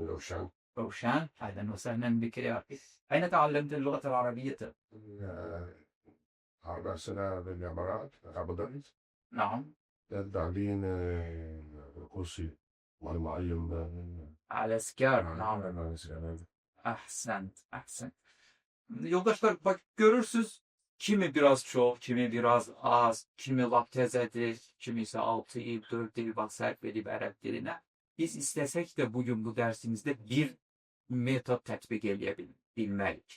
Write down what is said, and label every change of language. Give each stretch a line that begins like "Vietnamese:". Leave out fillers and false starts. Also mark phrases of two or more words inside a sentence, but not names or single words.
Arabic: روشان. أهلا وسهلا بك يا أخي. أين تعلمت اللغة العربية؟ 4 سنة بالإمارات أبو ظبي. نعم. التعليم الكورسي والمعلم على Skype. نعم. Ahsent.
Azerbaijani: Yoldaşlar bak görürsünüz, kimi biraz çok, kimi biraz az, kimi lap təzədir, kimi ise 6 il, 4 il vaxt sərf edib ərəb dilinə. Biz istəsək də bugün bu dərsimizdə bir metod tətbiq eləyə bilməliyik.